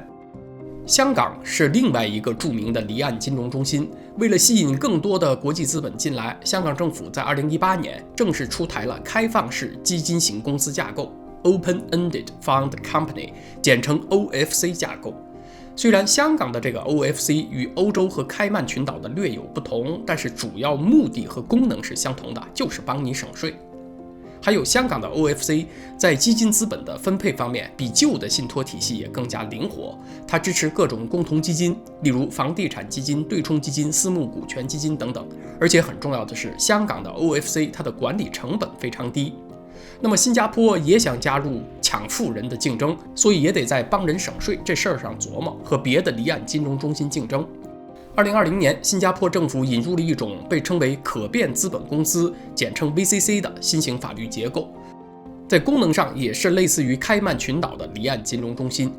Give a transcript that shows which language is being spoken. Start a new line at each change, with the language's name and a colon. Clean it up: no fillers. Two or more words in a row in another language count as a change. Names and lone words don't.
Chinese: 香港是另外一個著名的離岸金融中心，為了吸引更多的國際資本進來，香港政府在2018年正式出台了開放式基金型公司架構
English: （Open-Ended Fund Company），
Chinese: 簡稱 OFC 架構。雖然香港的這個 OFC 與歐洲和開曼群島的略有不同，但是主要目的和功能是相同的，就是幫你省稅。還有香港的 OFC 在基金資本的分配方面比舊的信託體系也更加靈活，它支持各種共同基金，例如房地產基金、對沖基金、私募股權基金等等。而且很重要的是，香港的 OFC 它的管理成本非常低。那麼新加坡也想加入搶富人的競爭，所以也得在幫人省稅這事兒上琢磨，和別的離岸金融中心競爭。2020年，新加坡政府引入了一種被稱為可變資本公司，簡稱 VCC 的新型法律結構，在功能上也是類似於開曼群島的離岸金融中心。